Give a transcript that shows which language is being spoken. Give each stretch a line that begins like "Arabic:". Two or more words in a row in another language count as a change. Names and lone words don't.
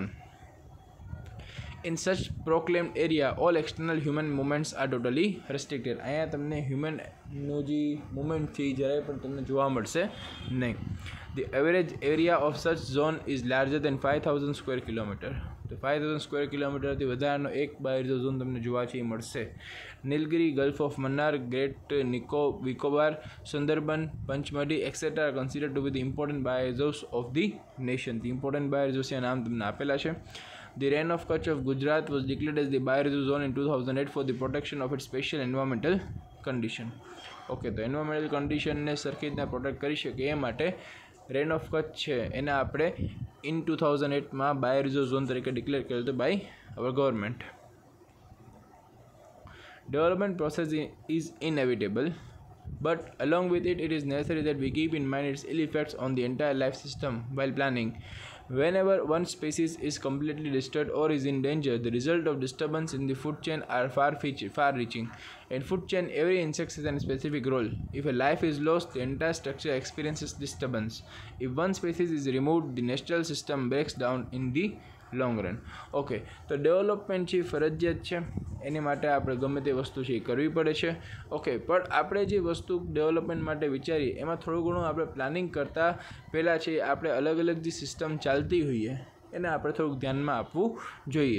English: In such proclaimed area, all external human movements are totally restricted.
Gujarati: અહીંયા તમને હ્યુમનનું જે મુવમેન્ટ છે એ જરાય પણ તમને જોવા મળશે નહીં.
English: The average area of such zone is larger than 5,000 square kilometer.
Gujarati: તો 5,000 સ્ક્વેર કિલોમીટરથી વધારાનો એક બાયોરિઝર્વ ઝોન તમને જોવા છે એ મળશે.
English: Nilgiri, Gulf of Mannar, Great Nicobar, Sundarban, Panchmarhi etcetera are considered to be the important bioreserves of the nation. the important
Gujarati: બાયોરિઝર્વ્સના નામ તમને આપેલા છે.
English: The Range of Kutch of Gujarat was declared as the bioreserve zone in 2008 for the protection of its special environmental condition.
Gujarati: ઓકે, તો એન્વાયરમેન્ટલ કન્ડિશનને સરખી રીતના પ્રોટેક્ટ કરી શકે એ માટે રેન ઓફ કચ્છ છે એને આપણે ઇન 2008માં બાયોરિઝર્વ ઝોન તરીકે ડિક્લેર કર્યું હતું
English: by our government. Development process is inevitable, but along with it, it is necessary that we keep in mind its ill effects on the entire life system while planning. Whenever one species is completely destroyed or is in danger, the result of disturbance in the food chain are far-reaching. In food chain, every insect has a specific role. If a life is lost, the entire structure experiences disturbance. If one species is removed, the natural system breaks down in the long run.
Gujarati: ઓકે, તો ડેવલપમેન્ટ છે ફરજિયાત છે, એની માટે આપણે ગમે તે વસ્તુ છે એ કરવી પડે છે. ઓકે, પણ આપણે જે વસ્તુ ડેવલપમેન્ટ માટે વિચારીએ એમાં થોડું ઘણું આપણે પ્લાનિંગ કરતાં પહેલાં છે આપણે અલગ અલગ જે સિસ્ટમ ચાલતી હોઈએ એને આપણે થોડુંક ધ્યાનમાં આપવું જોઈએ.